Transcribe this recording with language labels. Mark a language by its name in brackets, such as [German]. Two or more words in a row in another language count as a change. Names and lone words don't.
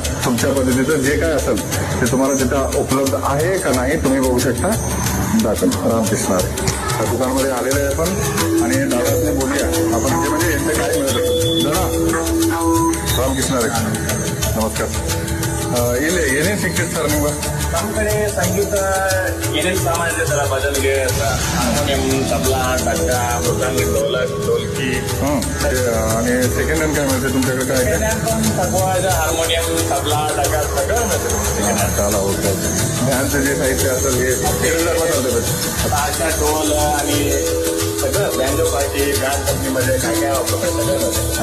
[Marathi] तुमच्या पद्धतीचं जे काय असेल ते तुम्हाला तिथं उपलब्ध आहे का नाही तुम्ही बघू शकता. दाखव रामकृष्ण हरे. त्या दुकानमध्ये आलेलं आहे आपण आणि दादाने बोलूया आपण जे म्हणजे यांचं काय मिळत असेल. दादा रामकृष्ण हरे नमस्कार. [Kannada] ಏನೇನು ಸಿಗ್ತೈತೆ ಸರ್ ನಿಮ್ಗೆ? ನಮ್ಮ ಕಡೆ ಸಂಗೀತ ಏನೇನು ಸಾಮಾನು ಇದೆ ಸರ್ ಭಜನ್ಗೆ ಹಾರ್ಮೋನಿಯಂ [Marathi] तबला डग्गा मृदंग ढोलक ढोलकी. आणि [English] second hand [Marathi] काय मिळते तुमच्याकडे काय [English] second hand [Marathi] पण सगळं आहे हार्मोनियम तबला डग्गा सगळं मिळतं [English] second hand. [Marathi] त्याला होतं ध्यानचं जे साहित्य असेल हे ताशा ढोल आणि सगळं [English] banjo party band [Marathi] कंपनीमध्ये काय काय वापरतात सगळं मिळतं.